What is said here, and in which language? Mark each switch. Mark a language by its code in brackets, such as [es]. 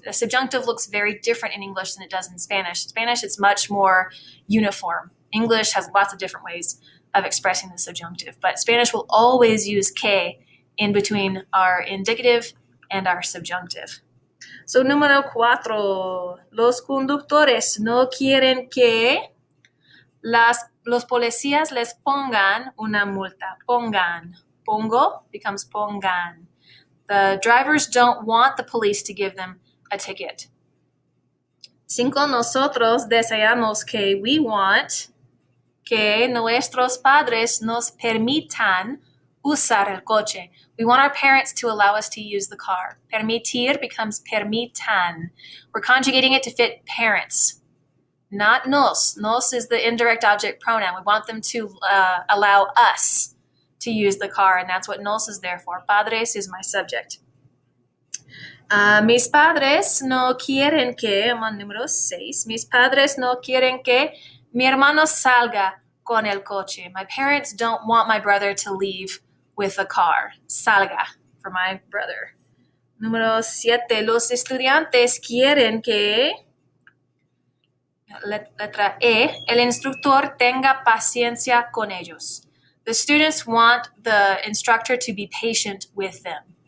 [en] The subjunctive looks very different in English than it does in Spanish. In Spanish, it's much more uniform. English has lots of different ways of expressing the subjunctive, but Spanish will always use que in between our indicative and our subjunctive. So, número 4. [es] Los conductores no quieren que los policías les pongan una multa. Pongan. Pongo becomes pongan. [en] The drivers don't want the police to give them a ticket. 5. [es] Nosotros deseamos que [en] we want [es] que nuestros padres nos permitan usar el coche. [en] We want our parents to allow us to use the car. Permitir becomes permitan. We're conjugating it to fit parents, not nos. Nos is the indirect object pronoun. We want them to allow us to use the car, and that's what nos is there for. Padres is my subject. [es] Mis padres no quieren que, [en] I'm on número 6, [es] mis padres no quieren que mi hermano salga con el coche. [en] My parents don't want my brother to leave with a car. Salga, for my brother. Número 7. [es] Los estudiantes quieren que, letra E, el instructor tenga paciencia con ellos. [en] The students want the instructor to be patient with them.